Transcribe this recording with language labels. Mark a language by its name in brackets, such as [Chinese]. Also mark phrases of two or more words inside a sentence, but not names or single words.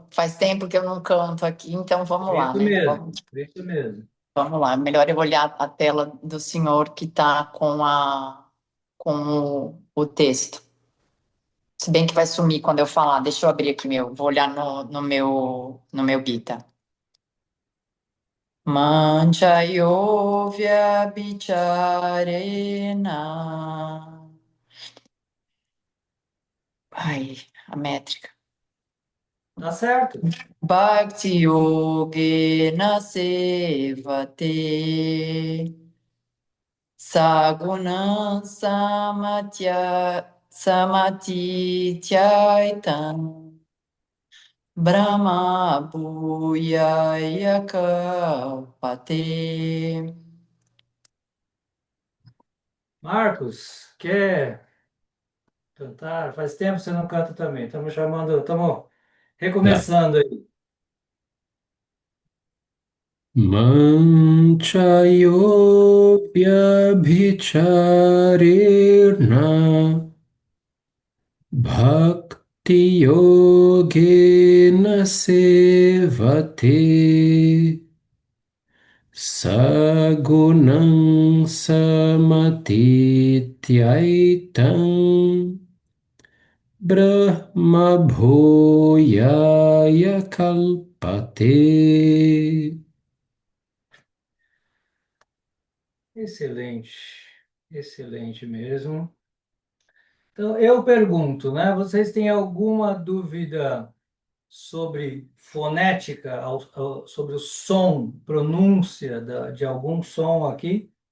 [Portuguese] Faz tempo que eu não canto aqui, então vamos lá, Isso né? mesmo, isso mesmo. Vamos lá. Melhor eu olhar a tela do senhor que está com o texto. Se bem que vai sumir quando eu falar. Deixa eu abrir aqui meu. Vou olhar no meu Gita. [Sanskrit] Manchayo vyabhicharena. [Portuguese] Ai, a métrica. Tá certo. [Sanskrit] Bhakti yogena sevate. Sagunam samatithyaitang Brahma bhuyaya kalpate. [Portuguese] Marcos, quer cantar? Faz tempo que você não canta também. Estamos Tá. recomeçando aí. [Sanskrit] Manchayo vyabhicharirna bhakti yogena sevate sagunang samatityaitang brahma bhoyaya kalpate. [Portuguese] Excelente, excelente mesmo. Então, eu pergunto, né? Vocês têm alguma dúvida sobre fonética, sobre o som, pronúncia de algum som aqui?